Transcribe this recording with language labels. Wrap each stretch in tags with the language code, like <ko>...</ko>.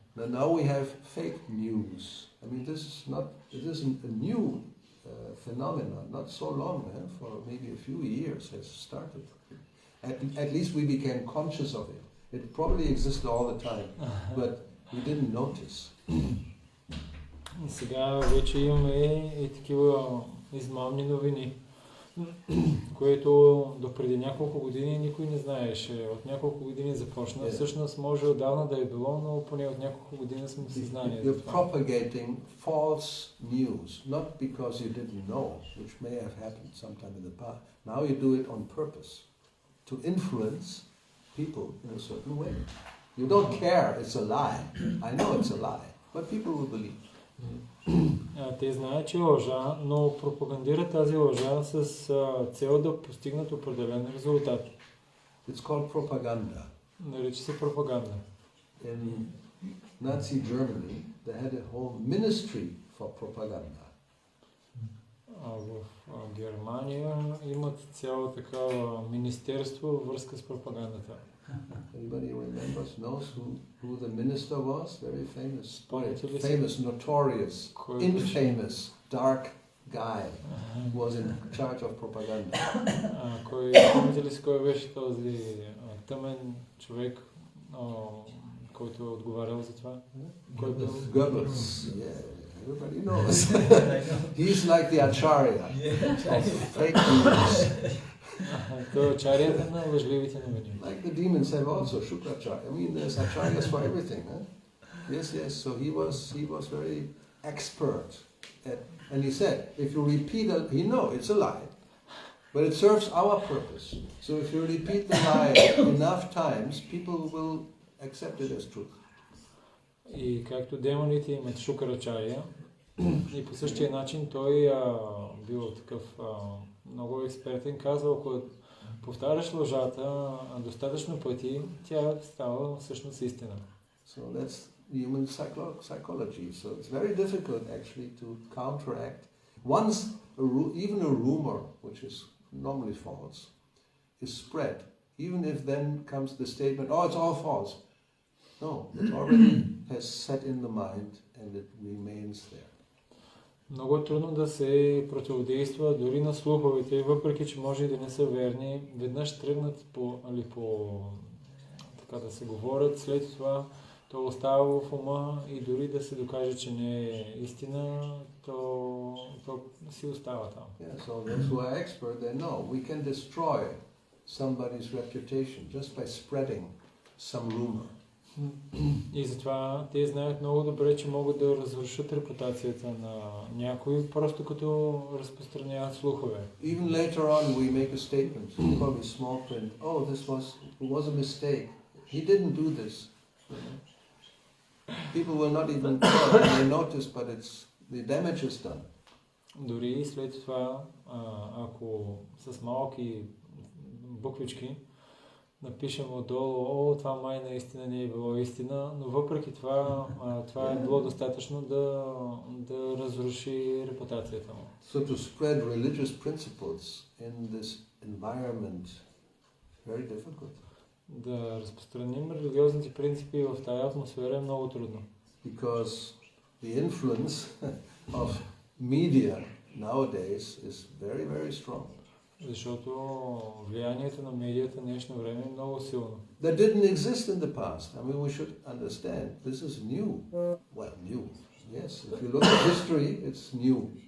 <en>Now we have fake news. I mean, it isn't a new phenomenon, not so long, for maybe a few years has started. At least we became conscious of it. It probably existed all the time, but we didn't notice.</en> <bg>Сега вече имаме и такива измамни новини, което допреди няколко години никой не знаеше. От няколко години започна. Всъщност може отдавна да е било, но поне от няколко години сме в съзнание.</bg> <en>You're propagating false news, not because you didn't know, which may have happened sometime in the past. Now you do it on purpose, to influence people in a certain way. You don't care it's a lie. I know it's a lie, but people will believe.</en> <bg>Те знаят, че е лъжа, но пропагандират тази лъжа с цел да постигнат определен резултат.</bg> <en>It's called propaganda.</en> <bg>Нарича се пропаганда.</bg> <en>In Nazi Germany, they had a whole ministry for propaganda.</en> <bg>В Германия имат цяло такава министерство във връзка с пропагандата.</bg> <en>Anybody remembers, knows who the minister was? Very famous, famous, notorious, infamous, dark guy who was in charge of propaganda.</en> <bg>Помните ли си кой беше този тъмен човек, който е отговарял за това?</bg> <en>Goebbels. Yeah, everybody knows. He's like the acharya of fake news.</en> <bg>Той е ачарията на лъжливите новини.</bg> <en>Like the demons have also Shukracharya. I mean, there's acharyas for everything. Yes. So he was very expert and he said, if you repeat it's a lie, but it serves our purpose. So if you repeat the lie enough times, people will accept it as truth.</en> <bg>И както демоните имат шукарачария, и по същия начин той бил такъв много експертен, казвал, ако повтаряш лъжата достатъчно пъти, тя става всъщност истина.</bg> <en>So that's human psychology. So it's very difficult actually to counteract. Once even a rumor, which is normally false, is spread, even if then comes the statement, oh, it's all false. No, it already has set in the mind and it remains there.</en> <bg>Много е трудно да се противодейства дори на слуховете, въпреки че може и да не са верни. Веднъж тръгнат така да се говорят, след това то остава в ума и дори да се докаже, че не е истина, то си остава там.</bg> <en>Yeah, so those who are expert, they know we can destroy somebody's reputation just by spreading some rumor.</en> <bg>И затова те знаят много добре, че могат да разрушат репутацията на някой, просто като разпространяват слухове.</bg> <en>Even later on we make a statement, probably small print, oh, this was a mistake. He didn't do this. People will not even they notice, but the damage is done.</en> <bg>Дори след това, ако с малки буквички напишем отдолу, о, това май наистина не е било истина, но въпреки това, това е било достатъчно да разруши репутацията му.</bg> <en>So to spread religious principles in this environment, very difficult.</en> <bg>Да разпространим религиозните принципи в тази атмосфера е много трудно.</bg> <en>Because the influence of media nowadays is very, very strong.</en> <bg>Защото влиянието на медията в днешно време е много силно.</bg> <en>That didn't exist in the past. I mean, we should understand this is new. Well, new. Yes, if you look at history, it's new.</en>